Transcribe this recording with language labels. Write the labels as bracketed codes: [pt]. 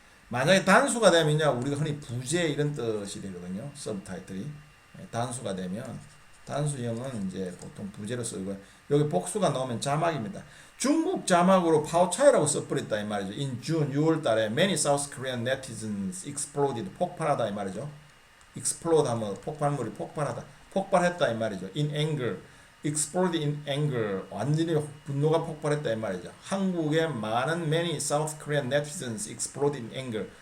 [ko] 만약에 단수가 되면요, 우리가 흔히 부재 이런 뜻이 되거든요. 서브타이틀이. 단수가 되면 단수형은 이제 보통 부재로 쓰고 여기 복수가 나오면 자막입니다. 중국 자막으로 파워차이라고 써버렸다 이 말이죠. [en] In June [ko] 6월 달에 [en] many South Korean netizens exploded [ko] 폭발하다 이 말이죠. explode 하면 폭발물이 폭발하다. 폭발했다 이 말이죠. [en] In anger. explode in anger. [ko] 완전히 분노가 폭발했다 이 말이죠. 한국의 많은 [en] many South Korean netizens explode in anger.